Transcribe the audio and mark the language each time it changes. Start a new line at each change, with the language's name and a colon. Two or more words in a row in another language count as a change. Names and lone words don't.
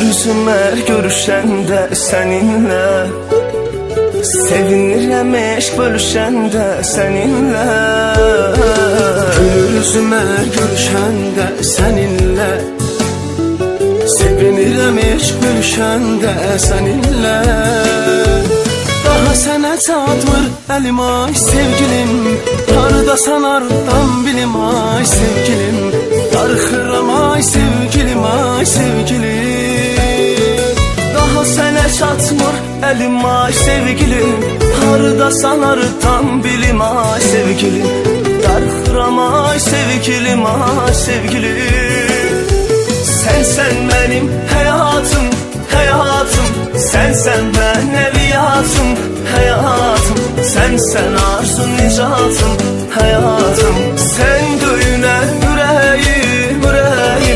Azerbaijani: Gözüme görüşende seninle, sevinirəm eşq bölüşende seninle. Gözüme görüşende seninle, sevinirəm eşq bölüşende seninle. Daha sənə çatmır əlim ay sevgilim, hardasan ardan bilim ay sevgilim. Darıxıram ay sevgilim ay sevgilim. Daha sənə çatmır əlim ay sevgilim, hardasan ardan bilim ay sevgilim. Darıxıram ay sevgilim ay sevgilim.
Turkish: Sensen benim hayatım, hayatım. Sensen ben evliyatım, hayatım. Sensen arzu nicatım, hayatım. Sen döyüne yüreğim, yüreğim.